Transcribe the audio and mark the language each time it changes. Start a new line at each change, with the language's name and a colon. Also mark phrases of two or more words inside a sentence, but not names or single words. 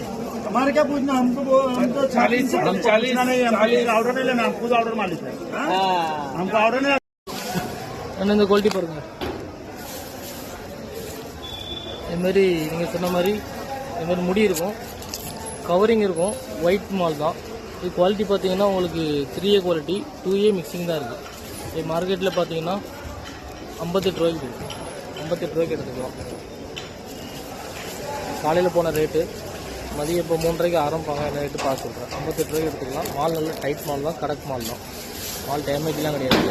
Hindi: हमारे क्या पूछना, हमको हम तो 40 नहीं, ऑर्डर नहीं लेना, हम खुद ऑर्डर मालिक है. हमको ऑर्डर नहीं.
Tamil: இந்த குவாலிட்டி பாருங்க. இது மாதிரி நீங்கள் சொன்ன மாதிரி இது மாதிரி முடி இருக்கும், கவரிங் இருக்கும், ஒயிட் மால் தான். இது குவாலிட்டி பார்த்தீங்கன்னா உங்களுக்கு 3A குவாலிட்டி, 2A மிக்சிங் தான் இருக்குது. இது மார்க்கெட்டில் பார்த்தீங்கன்னா 58 ரூபாய்க்கு 58 ரூபாய்க்கு எடுத்துக்கலாம். காலையில் போன ரேட்டு, மதியம் இப்போ 3 ரூபாய்க்கு ஆரம்பிப்பாங்க. என்ன ரேட்டு பார்த்து சொல்கிறேன். 58 ரூபாய்க்கு எடுத்துக்கலாம். மால் நல்ல டைட் மால் தான், கடக் மால் தான். மால் டேமேஜ்லாம் கிடையாது.